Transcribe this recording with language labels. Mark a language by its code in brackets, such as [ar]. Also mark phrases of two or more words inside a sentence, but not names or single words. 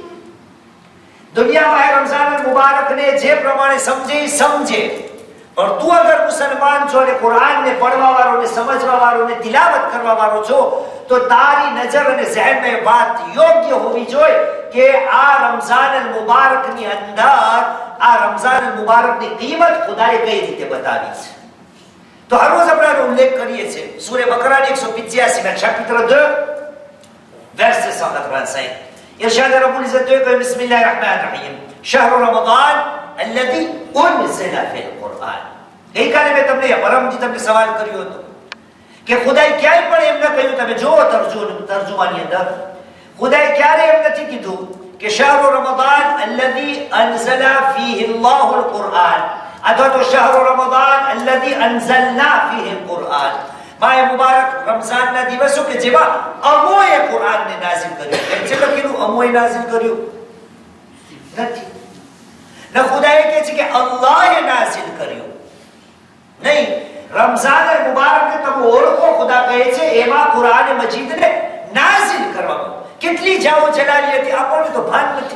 [gu] દુનિયા માહે રમઝાન અલ મુબારકને જે પ્રમાણે સમજે, પણ તું અગર મુસલમાન છો અને કુરાનને પડવા વાળો ને સમજવા વાળો ને તિલાવત કરવા વાળો છો, તો તારી નજર અને ઝહેનમાં એ વાત યોગ્ય હોવી જોઈએ કે આ રમઝાન અલ મુબારકની અંદર આ રમઝાન અલ મુબારકની કિંમત ખુદાએ કઈ રીતે બતાવી છે. તો હર રોજ આપણે ઉલ્લેખ કરીએ છીએ સૂરે બકરાની 185 ના [fr] chapitre 2 verset 185. [ar] ارشاد رب العزت કહે بسم الله الرحمن الرحيم شهر رمضان الذي انزل في القرآن. [gu] ગઈકાલે મેં તમને પરમજી તમને સવાલ કર્યો હતો કે ખુદાએ ક્યાંય પણ એમ ન કહ્યું, તમે જો તર્જુમાની અંદર ખુદાએ ક્યારે એમ નથી કીધું કે [ar] شهر رمضان الذي انزل فيه الله القرآن [gu] અથવા તો [ar] شهر رمضان الذي انزلنا فيه القرآن. [gu] માહે મુબારક રમઝાનના દિવસો કે જેમાં અમોએ કુરાનને નાઝિલ કર્યું. એમ છે લખેલું અમોએ નાઝિલ કર્યું નથી. ન ખુદાએ કહે છે કે અલ્લાહે નાઝિલ કર્યું, નહીં. રમઝાન મુબારકને તમે ઓળખો, ખુદા કહે છે એમાં કુરાન મજીદને નાઝિલ કરવામાં કેટલી જાઓ જલાલી હતી આપણને તો ભાન નથી.